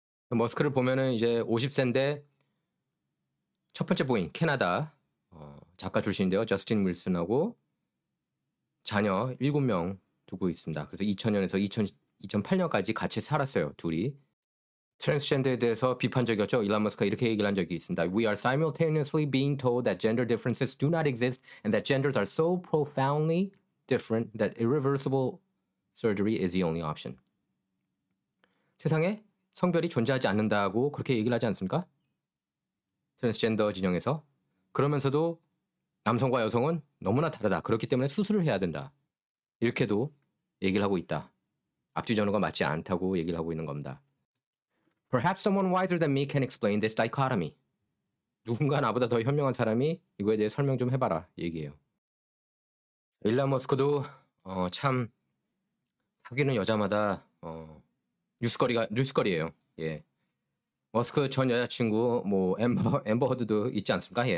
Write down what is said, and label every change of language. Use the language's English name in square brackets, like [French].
[Korean] 머스크를 보면은 이제 50세인데 첫 번째 부인 캐나다 작가 출신인데요. 저스틴 윌슨하고 자녀 7명 두고 있습니다. 그래서 2000년에서 2008년까지 같이 살았어요. 둘이. 트랜스젠더에 대해서 비판적이었죠. 일론 머스크가 이렇게 얘기를 한 적이 있습니다. [English] We are simultaneously being told that gender differences do not exist and that genders are so profoundly different that irreversible surgery is the only option. [Korean] 세상에 성별이 존재하지 않는다고 그렇게 얘기를 하지 않습니까? 트랜스젠더 진영에서. 그러면서도 남성과 여성은 너무나 다르다. 그렇기 때문에 수술을 해야 된다. 이렇게도 얘기를 하고 있다. 앞뒤 전후가 맞지 않다고 얘기를 하고 있는 겁니다. [English] Perhaps someone wiser than me can explain this dichotomy. [Korean] 누군가 나보다 더 현명한 사람이 이거에 대해 설명 좀 해봐라 얘기해요. 일론 머스크도 참 사귀는 여자마다 뉴스거리예요. 예. 머스크 전 여자친구 뭐 엠버 허드도 있지 않습니까?